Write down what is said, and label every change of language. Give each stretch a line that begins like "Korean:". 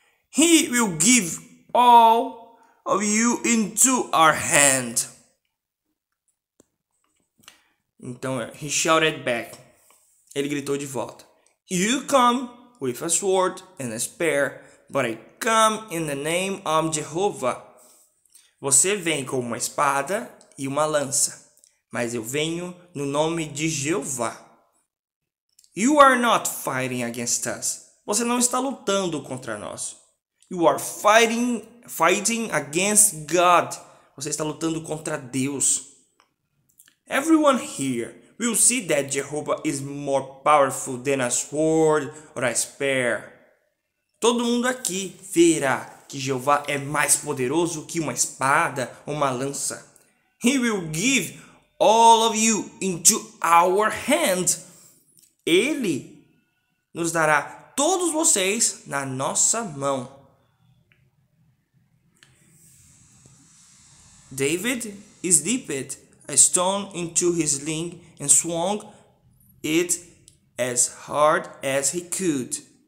English: He will give all of you into our hand."
Portuguese: Então,
English: he shouted back.
Portuguese: Ele gritou de volta.
English: "You come with a sword and a spear, but I come in the name of Jehovah."
Portuguese: Você vem com uma espada e uma lança, mas eu venho no nome de Jeová.
English: You are not fighting against us.
Portuguese: Você não está lutando contra nós.
English: You are fighting against God.
Portuguese: Você está lutando contra Deus.
English: Everyone here will see that Jehovah is more powerful than a sword or a spear.
Portuguese: Todo mundo aqui verá que Jeová é mais poderoso que uma espada ou uma lança.
English: He will give all of you into our hand.
Portuguese: Ele nos dará todos vocês na nossa mão.
English: David slipped a stone into his sling and swung it as hard as he could.